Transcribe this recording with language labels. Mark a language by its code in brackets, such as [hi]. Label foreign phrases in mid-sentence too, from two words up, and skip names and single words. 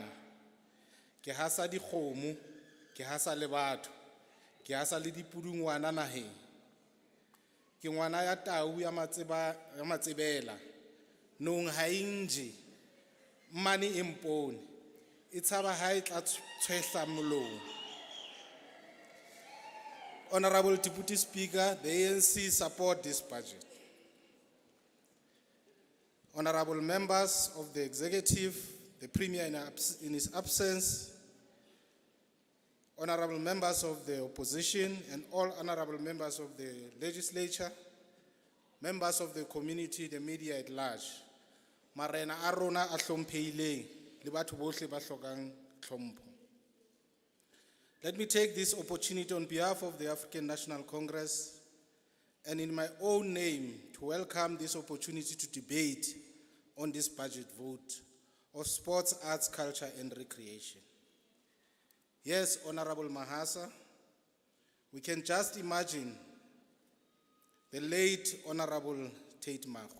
[st] ke hasa dikgomo, ke hasa le batho, ke hasa le dipudungwana naheng, ke ngwana ya tau ya matsebela, nong ha inje, mmane e mpone, e tshaba ha e tla tshwehla molomo. [en] Honorable Deputy Speaker, the ANC support this budget. Honorable members of the executive, the Premier in his absence, honorable members of the opposition and all honorable members of the legislature, members of the community, the media at large, [st] marena a rona a hlomphehileng le batho bohle ba hlokang tlhompho. [en] Let me take this opportunity on behalf of the African National Congress and in my own name to welcome this opportunity to debate on this budget vote of Sports, Arts, Culture and Recreation. Yes, Honorable Mahasa, we can just imagine the late Honorable Tate Makwe.